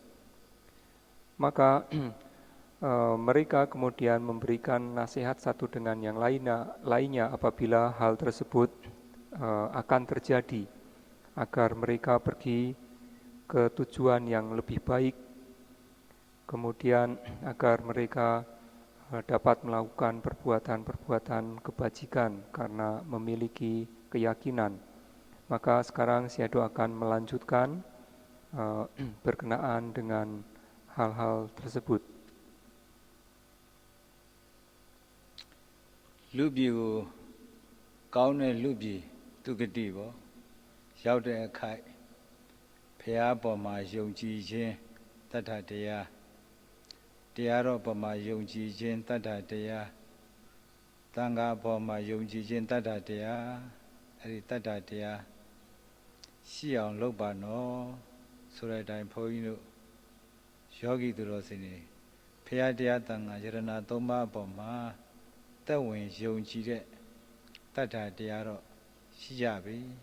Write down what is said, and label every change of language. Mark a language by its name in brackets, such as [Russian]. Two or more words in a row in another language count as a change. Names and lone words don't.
[Indonesian] Maka mereka kemudian memberikan nasihat satu dengan yang lainnya apabila hal tersebut akan terjadi, agar mereka pergi ke tujuan yang lebih baik, kemudian agar mereka dapat melakukan perbuatan-perbuatan kebajikan karena memiliki keyakinan. Maka sekarang Sayadaw akan melanjutkan berkenaan dengan hal-hal tersebut. [Burmese] လူပြည်ကိုကောင်းတဲ့လူပြည်သူဂတိပေါ့ရောက်တဲ့အခိုက်ဖះပေါ်မှာယုံ ကြည်ခြင်းတတ္ထတရားတရားတော်ပေါ်မှာယုံကြည်ခြင်းတတ္ထတရားသံဃာပေါ်မှာယုံကြည်ခြင်းတတ္ထတရားအဲ့ဒီတတ္ထတရားရှိအောင်လုပ်ပါနော်ဆိုတဲ့အတိုင်းဘုန်းကြီးတို့ယောဂီသူတော်စင်တွေဖះတရားသံဃာယရဏသုံးပါးအပေါ်မှာသက်ဝင်ယုံကြည်တဲ့တတ္ထတရားတော့ရှိကြပြီ